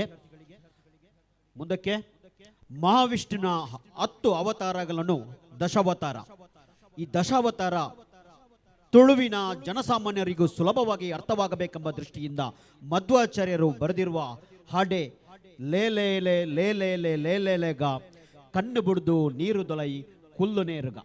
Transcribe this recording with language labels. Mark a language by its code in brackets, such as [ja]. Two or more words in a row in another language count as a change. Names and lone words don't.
[kn] ಮುಂದಕ್ಕೆ ಮಹಾವಿಷ್ಣುವಿನ 10 ಅವತಾರಗಳನ್ನು ದಶಾವತಾರ. ಈ ದಶಾವತಾರ ತುಳುವಿನ ಜನಸಾಮಾನ್ಯರಿಗೂ ಸುಲಭವಾಗಿ ಅರ್ಥವಾಗಬೇಕೆಂಬ ದೃಷ್ಟಿಯಿಂದ ಮಧ್ವಾಚಾರ್ಯರು ಬರೆದಿರುವ ಹಾಡೆ [tcy] ಲೇಲೇಲೆ ಲೇಲೇಲೆ ಲೇಲೇಲೆಗ ಕಣ್ಣು ಬಿಡ್ದು ನೀರು ದೊಲೈ ಕುಲ್ಲು ನೇರುಗ.